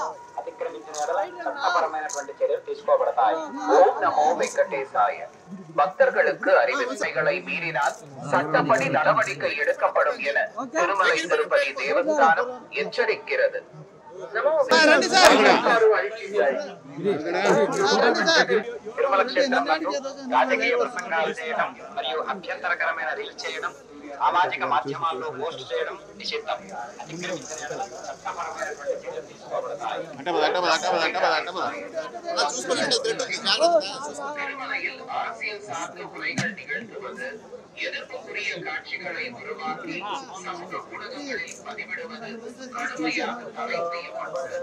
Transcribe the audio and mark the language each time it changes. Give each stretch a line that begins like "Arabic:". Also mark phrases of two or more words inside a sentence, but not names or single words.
Telugu: అతిక్రమించిన చట్టపరమైనటువంటి చర్యలు తీసుకోబడతాయి. ఓం నమో వెంకటేశాయ.
Tamil: பக்தர்களுக்கு அறிவிப்பைகளை மீறினால் சட்டப்படி நடவடிக்கை எடுக்கப்படும் என திருமலை திருப்பதி தேவஸ்தானம் எச்சரிக்கிறது.
Telugu: తిరుమల క్షేత్రంలో రాజకీయ ప్రసంగాలు చేయడం మరియు అభ్యంతరకరమైన రీల్స్ చేయడం, సామాజిక మాధ్యమాల్లో పోస్ట్ చేయడం నిషిద్ధం.
Tamil: திருமலையில் அரசியல் சார்ந்த உரைகள் நிகழ்த்துவது, எதிர்ப்புக்குரிய காட்சிகளை உருவாக்கி சமூக ஊடகங்களில் பதிவிடுவது கடுமையாக தடை செய்யப்பட்டது.